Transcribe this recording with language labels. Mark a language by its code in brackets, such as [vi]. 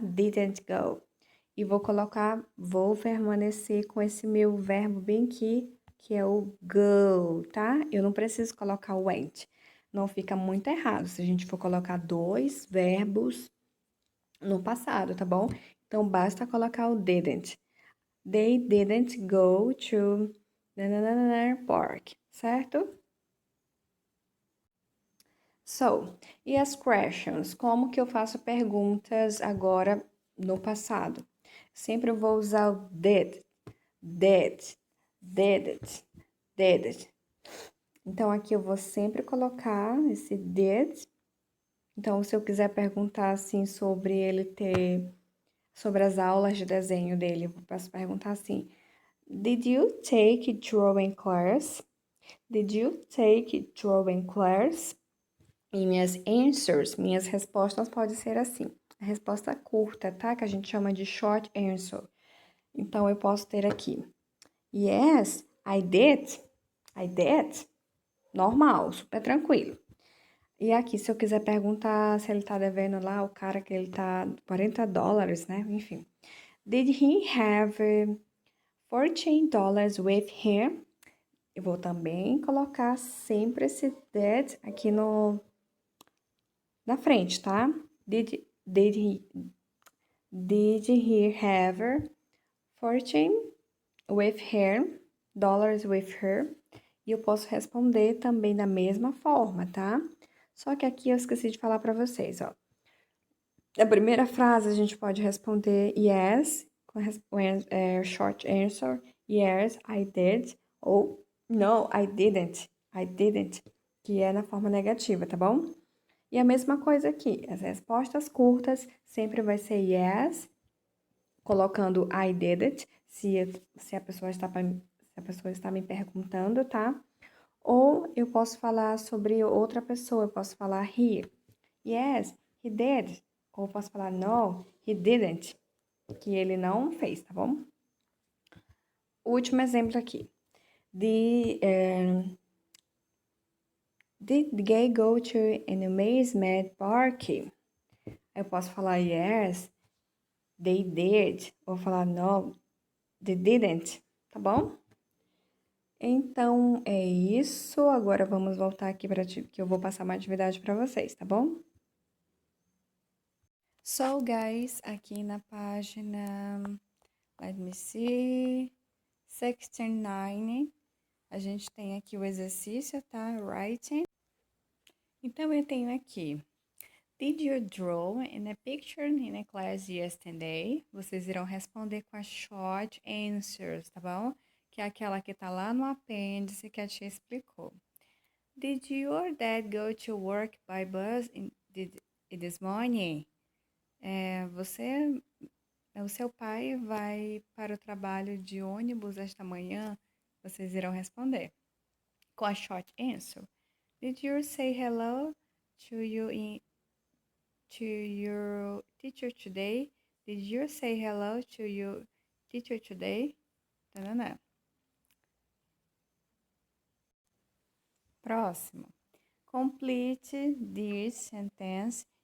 [en] Didn't go. [pt] E vou permanecer com esse meu verbo bem aqui, que é o go, tá? Eu não preciso colocar o went. Não fica muito errado se a gente for colocar dois verbos no passado, tá bom? Então, basta colocar o didn't. [en] They didn't go to park, certo? [pt] So, e as questions? Como que eu faço perguntas agora no passado? Sempre eu vou usar o did, did, did it, did it. Então, aqui eu vou sempre colocar esse did. Então, se eu quiser perguntar, assim, sobre as aulas de desenho dele, eu posso perguntar assim, [en] Did you take drawing class? Did you take drawing class? [pt] E minhas respostas podem ser assim. A resposta curta, tá? Que a gente chama de short answer. Então, eu posso ter aqui. [en] Yes, I did. I did. [pt] Normal, super tranquilo. E aqui, se eu quiser perguntar se ele tá devendo lá, o cara que ele tá $40, né? Enfim. [en] Did he have $14 with him? [pt] Eu vou também colocar sempre esse that aqui na frente, tá? [en] Did he have 14 with her, dollars with her? [pt] E eu posso responder também da mesma forma, tá? Só que aqui eu esqueci de falar para vocês, ó. A primeira frase a gente pode responder yes, com short answer, [en] yes, I did, [pt] ou [en] no, I didn't, [pt] que é na forma negativa, tá bom? E a mesma coisa aqui, as respostas curtas sempre vai ser yes, colocando I didn't, se a pessoa está me perguntando, tá? Ou eu posso falar sobre outra pessoa, eu posso falar he. [en] Yes, he did. [pt] Ou posso falar [en] no, he didn't. [pt] Que ele não fez, tá bom? O último exemplo aqui. [en] Did the guy go to an amusement park? [pt] Eu posso falar [en] yes, they did. [pt] Ou falar [en] no, they didn't. [pt] Tá bom? Então, é isso. Agora vamos voltar aqui para que eu vou passar uma atividade para vocês, tá bom? [en] So, guys, [pt] aqui na página, [en] let me see, [pt] 69, a gente tem aqui o exercício, tá? [en] Writing. [pt] Então, eu tenho aqui, [en] did you draw in a picture in a class yesterday? [pt] Vocês irão responder com as short answers, tá bom? Que é aquela que tá lá no apêndice que a tia explicou. [en] Did your dad go to work by bus this morning? [pt] O seu pai vai para o trabalho de ônibus esta manhã? Vocês irão responder com a short answer. [en] Did you say hello to your teacher today? Did you say hello to your teacher today? Tanana. [pt] Próximo. [en] Complete this sentence.